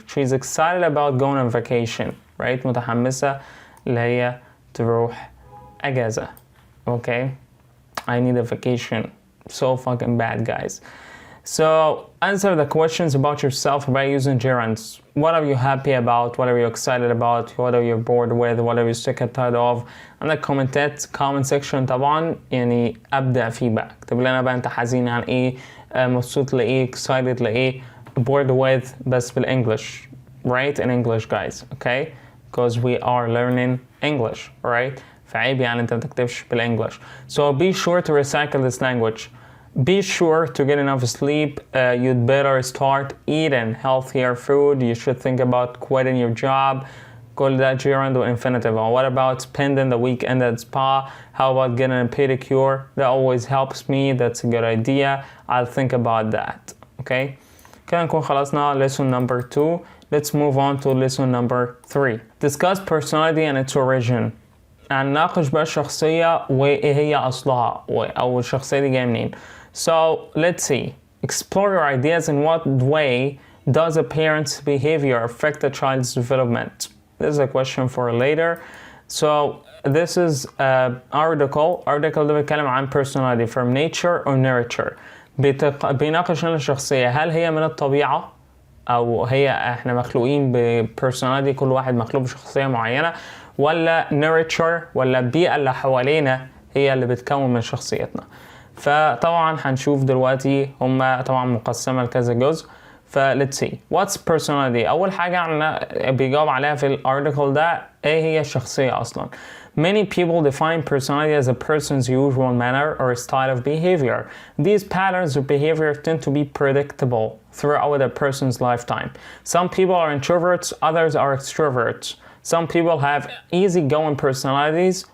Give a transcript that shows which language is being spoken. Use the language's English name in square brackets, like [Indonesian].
[English] She's excited about going on vacation, right? [Arabic] متحمسة اللي هي تروح أجازة. [English] Okay? I need a vacation so fucking bad, guys. So answer the questions about yourself by using gerunds. What are you happy about? What are you excited about? What are you bored with? What are you sick and tired of? [Arabic] عندك كومنتات comment section طبعا يعني ابدع فيه بقى. اكتب لنا بقى انت حزين عن ايه، مبسوط لايه، excited لايه، bored with بس بالانجلش. [English] Write in English guys, okay? Because we are learning English, right? [Arabic] فعيب يعني انت ما تكتبش بالانجلش. [English] So be sure to recycle this language. Be sure to get enough sleep. You'd better start eating healthier food. You should think about quitting your job. [Arabic] كل ده [English] gerund infinitive. What about spending the weekend at spa? How about getting a pedicure? That always helps me. That's a good idea. I'll think about that. Okay? [Arabic] كده نكون خلصنا [English] lesson number 2. Let's move on to lesson number 3. Discuss personality and its origin. [Arabic] هنناقش بقى الشخصية وإيه هي أصلها أو الشخصية دي جاية منين. [English] So let's see. Explore your ideas. In what way does a parent's behavior affect a child's development? This is a question for later. So this is article. Article [Arabic] ده بيتكلم عن [English] personality from nature or nurture. [Arabic] بيناقش لنا الشخصية هل هي من الطبيعة أو هي إحنا مخلوقين بpersonality، كل واحد مخلوق بشخصية معينة، ولا nurture ولا البيئة اللي حوالينا هي اللي بتكون من شخصيتنا. فطبعا هنشوف دلوقتي هما طبعا مقسمة لكذا جزء. [English] let's see. What's personality؟ [Arabic] أول حاجة عنا بيجاوب عليها في الارتيكل ده إيه هي الشخصية أصلا. [English] Many people define personality as a person's usual manner or style of behavior. These patterns of behavior tend to be predictable throughout a person's lifetime. Some people are introverts, others are extroverts. Some people have easygoing personalities.